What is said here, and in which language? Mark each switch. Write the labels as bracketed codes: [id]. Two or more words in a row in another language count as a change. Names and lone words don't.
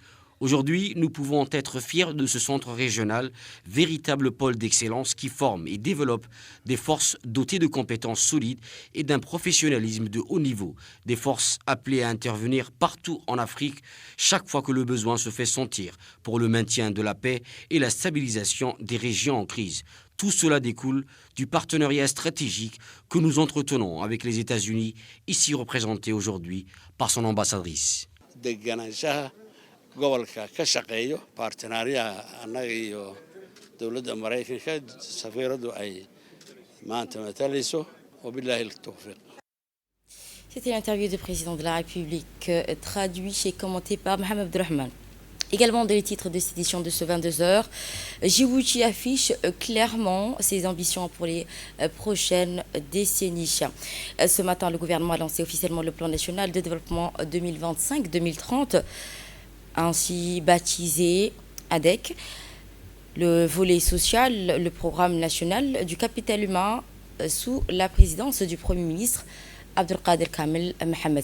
[fr] Aujourd'hui, nous pouvons être fiers de ce centre régional, véritable pôle d'excellence qui forme et développe des forces dotées de compétences solides et d'un professionnalisme de haut niveau, des forces appelées à intervenir partout en Afrique chaque fois que le besoin se fait sentir pour le maintien de la paix et la stabilisation des régions en crise. Tout cela découle du partenariat stratégique que nous entretenons avec les États-Unis, ici représentés aujourd'hui par son ambassadrice. [so] gobolka ka shaqeeyo partenariyaha annaga iyo dawladda Mareykanka safiiradu ay maanta matalayso [ar] وبالله التوفيق. [fr] C'était l'interview du président de la République, traduit et commenté par Mohamed Abdelrahman. Également dans les titres de cette édition de ce 22h, Djibouti affiche clairement ses ambitions pour les prochaines décennies. Ce matin, le gouvernement a lancé officiellement le plan national de développement 2025-2030, ainsi baptisé ADEC, le volet social, le programme national du capital humain sous la présidence du Premier ministre Abdelkader Kamel Mohamed.